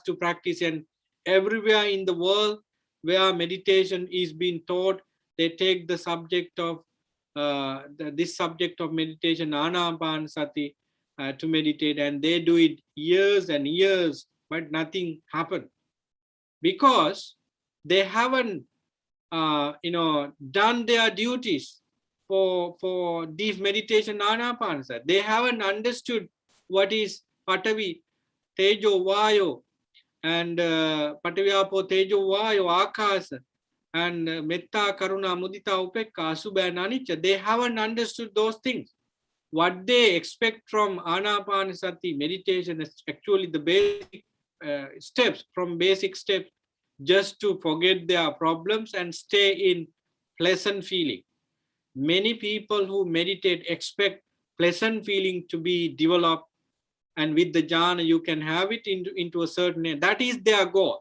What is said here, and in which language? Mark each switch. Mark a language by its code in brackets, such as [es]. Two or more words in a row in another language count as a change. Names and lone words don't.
[en] to practice, and everywhere in the world where meditation is being taught, they take the subject of this subject of meditation, Anapanasati, to meditate, and they do it years and years, but nothing happened because they haven't done their duties for this meditation Anapanasati. They haven't understood what is [pi] Patavi, Tejo, Vayo, [en] and [pi] Pataviapo, Tejo, Vayo, Akasa, [en] and [pi] Metta, Karuna, Mudita, Upekka, Asubha, [en] and Anicca. They haven't understood those things. What they expect from Anapanasati meditation is actually the basic steps, from basic steps, just to forget their problems and stay in pleasant feeling. Many people who meditate expect pleasant feeling to be developed, and with the jhana you can have it into a certain, that is their goal.